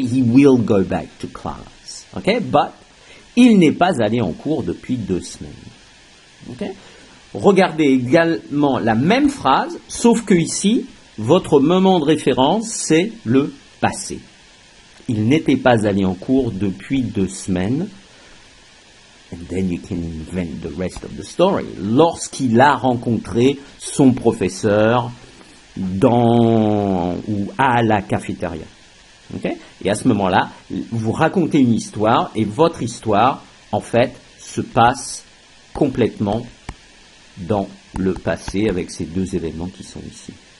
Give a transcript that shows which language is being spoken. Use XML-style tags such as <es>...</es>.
<en>He will go back to class. Okay? But</en> <fr>il n'est pas allé en cours depuis 2 semaines. Okay? regardez également la même phrase, sauf que ici, votre moment de référence, c'est le passé. Il n'était pas allé en cours depuis 2 semaines.</fr> <en>And then you can invent the rest of the story.</en> <fr>Lorsqu'il a rencontré son professeur dans ou à la cafétéria. Okay? Et à ce moment-là, vous racontez une histoire et votre histoire, en fait, se passe complètement dans le passé avec ces 2 événements qui sont ici.</fr>